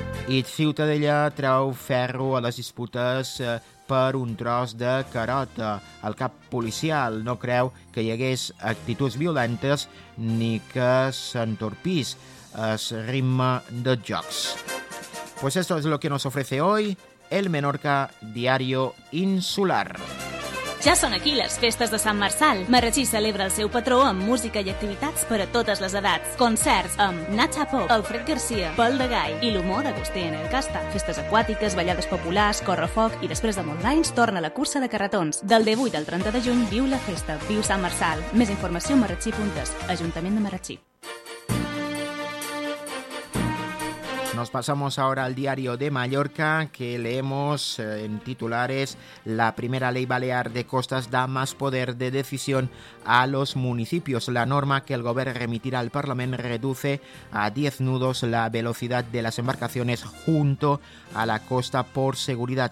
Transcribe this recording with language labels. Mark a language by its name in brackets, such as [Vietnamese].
[Catalan] I Ciutadella trau ferro a les disputes per un tros de carota. El cap policial no creu que hi hagués actituds violentes ni que s'entorpís el ritme de jocs. [Spanish] Pues esto es lo que nos ofrece hoy el Menorca Diario Insular. [Catalan] Ja són aquí les festes de Sant Marçal. Marratxí celebra el seu patró amb música i activitats per a totes les edats. Concerts amb Nacha Pop, Alfred Garcia, Pol de Gai i l'humor d'Agustí en el Casta. Festes aquàtiques, ballades populars, correfoc i després de molts anys torna la cursa de carretons. Del 18 al 30 de juny viu la festa, viu Sant Marçal. Més informació a marratxí.es, Ajuntament de Marratxí. [Spanish] Nos pasamos ahora al Diario de Mallorca, que leemos en titulares: la primera ley balear de costas da más poder de decisión a los municipios. La norma que el gobierno remitirá al Parlamento reduce a 10 nudos la velocidad de las embarcaciones junto a la costa por seguridad.